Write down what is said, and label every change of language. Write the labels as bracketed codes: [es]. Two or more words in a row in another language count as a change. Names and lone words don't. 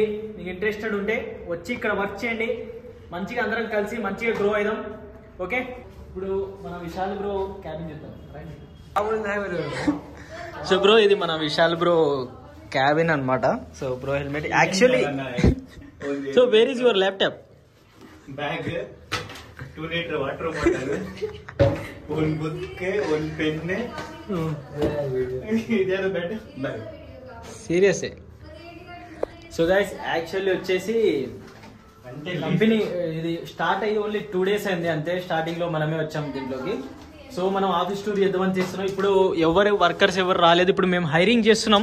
[te] మీకు ఇంట్రెస్టెడ్ ఉంటే వచ్చి ఇక్కడ వర్క్ చేయండి. మంచిగా అందరం కలిసి మంచిగా గ్రో అయిదాం. ఓకే, ఇప్పుడు మన విశాల్ [en] bro cabin [te] చేద్దాం. [en] So bro, [te] ఇది మన విశాల్ [en] bro cabin [te] అన్నమాట. [en] So bro helmet actually. So where is your laptop? [kn] ಬ್ಯಾಗ್, 2 ಲೀಟರ್ [en] water bottle, [kn] ಒಂದು ಬುಕ್, ಒಂದು ಪೆನ್, ಇದ್ಯಾವುದು ಬ್ಯಾಗ್. [en] Serious. So guys, actually [te] వచ్చేసి కంపెనీ ఇది స్టార్ట్ అయ్యి [en] only 2 days [te] అయింది అంతే. స్టార్టింగ్ లో మనమే వచ్చాం దీంట్లోకి. సో మనం [en] office tour [te] చేద్దామని చేస్తున్నాం. ఇప్పుడు ఎవరు వర్కర్స్ ఎవరు రాలేదు, ఇప్పుడు మేము హైరింగ్ చేస్తున్నాం.